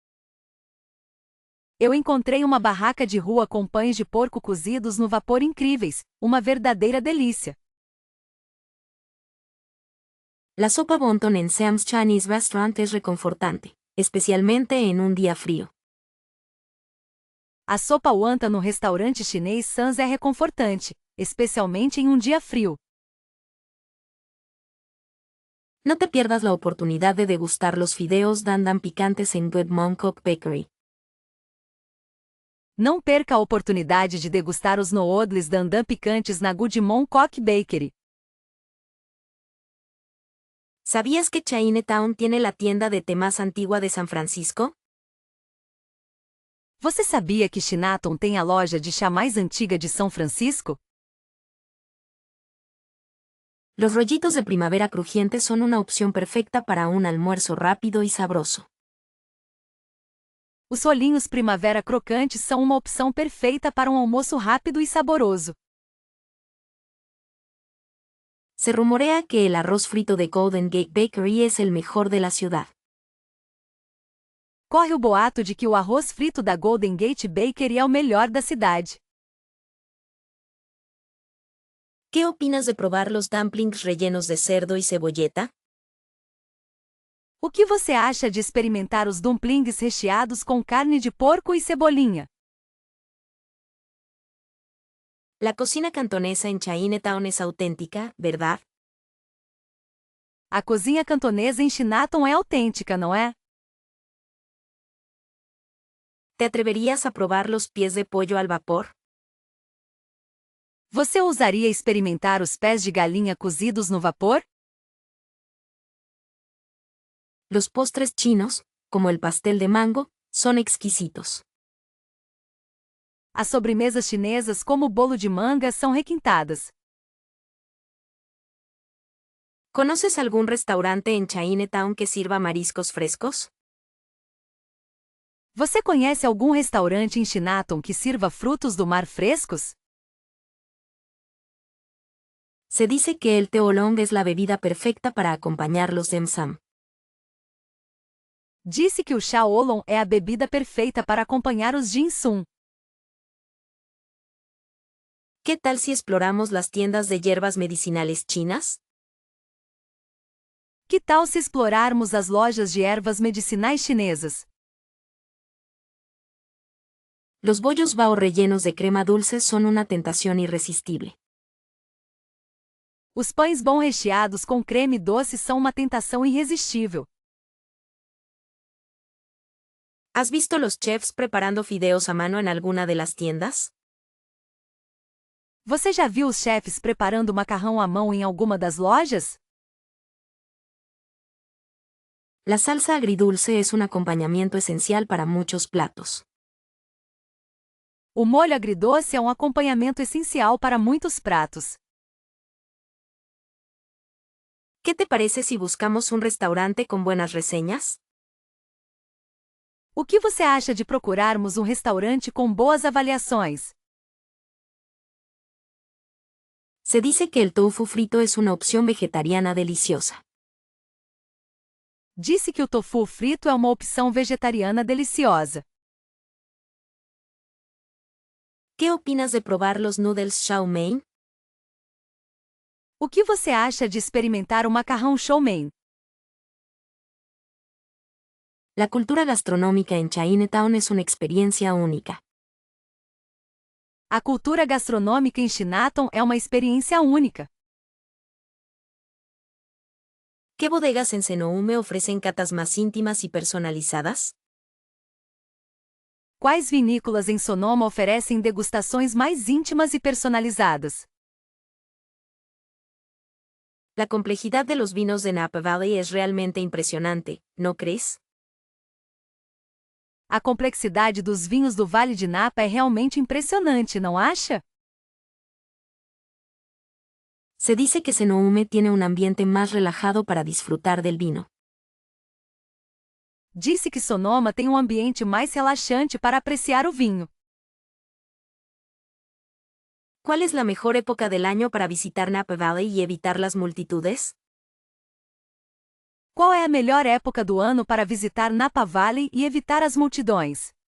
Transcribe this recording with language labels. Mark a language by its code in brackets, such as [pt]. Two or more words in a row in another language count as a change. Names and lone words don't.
[pt] Eu encontrei uma barraca de rua com pães de porco cozidos no vapor incríveis, uma verdadeira delícia. [es] La sopa wonton en Sam's Chinese Restaurant es reconfortante, especialmente en un día frío. [pt] A sopa wonton no restaurante chinês Sam's é reconfortante, especialmente em um dia frio. [es] No te pierdas la oportunidad de degustar los fideos dan dan picantes en Good Mongkok Bakery. [pt] Não perca a oportunidade de degustar os noodles dandan picantes na Good Mongkok Bakery. [es] ¿Sabías que Chinatown tiene la tienda de té más antigua de San Francisco? [pt] Você sabia que Chinatown tem a loja de chá mais antiga de São Francisco? [es] Los rollitos de primavera crujientes son una opción perfecta para un almuerzo rápido y sabroso. [pt] Os rolinhos primavera crocantes são uma opção perfeita para um almoço rápido e saboroso. [es] Se rumorea que el arroz frito de Golden Gate Bakery es el mejor de la ciudad. [pt] Corre o boato de que o arroz frito da Golden Gate Bakery é o melhor da cidade. [es] ¿Qué opinas de probar los dumplings rellenos de cerdo y cebolleta? [pt] O que você acha de experimentar os dumplings recheados com carne de porco e cebolinha? [es] La cocina cantonesa en Chinatown es auténtica, ¿verdad? [pt] A cozinha cantonesa em Chinatown é autêntica, não é? [es] ¿Te atreverías a probar los pies de pollo al vapor? [pt] Você ousaria experimentar os pés de galinha cozidos no vapor? [es] Los postres chinos, como el pastel de mango, son exquisitos. [pt] As sobremesas chinesas como o bolo de manga são requintadas. [es] ¿Conoces algún restaurante en Chinatown que sirva mariscos frescos? [pt] Você conhece algum restaurante em Chinatown que sirva frutos do mar frescos? [es] Se dice que el té oolong es la bebida perfecta para acompañar los dim sum. [pt] Disse que o chá oolong é a bebida perfeita para acompanhar os dim sum. [es] ¿Qué tal si exploramos las tiendas de hierbas medicinales chinas? [pt] Que tal se explorarmos as lojas de ervas medicinais chinesas? [es] Los bollos bao rellenos de crema dulce son una tentación irresistible. [pt] Os pães bom recheados com creme doce são uma tentação irresistível. [es] ¿Has visto los chefs preparando fideos a mano en alguna de las tiendas? [pt] Você já viu os chefes preparando macarrão à mão em alguma das lojas? [es] La salsa agridulce es un acompañamiento esencial para muchos platos. [pt] O molho agridoce é um acompanhamento essencial para muitos pratos. [es] ¿Qué te parece si buscamos un restaurante con buenas reseñas? [pt] O que você acha de procurarmos um restaurante com boas avaliações? [es] Se dice que el tofu frito es una opción vegetariana deliciosa. [pt] Disse que o tofu frito é uma opção vegetariana deliciosa. [es] ¿Qué opinas de probar los noodles chow mein? [pt] O que você acha de experimentar o macarrão chow mein? [es] La cultura gastronómica en Chinatown es una experiencia única. [pt] A cultura gastronômica em Chinatown é uma experiência única. [es] ¿Qué bodegas en Cenoume ofrecen catas más íntimas y personalizadas? [pt] Quais vinícolas em Sonoma oferecem degustações mais íntimas e personalizadas? [es] La complejidad de los vinos de Napa Valley es realmente impresionante, ¿no crees? [pt] A complexidade dos vinhos do Vale de Napa é realmente impressionante, não acha? [es] Se dice que Cenoume tiene un ambiente más relajado para disfrutar del vino. [pt] Disse que Sonoma tem um ambiente mais relaxante para apreciar o vinho. [es] ¿Cuál es la mejor época del año para visitar Napa Valley y evitar las multitudes? [pt] Qual é a melhor época do ano para visitar Napa Valley e evitar as multidões?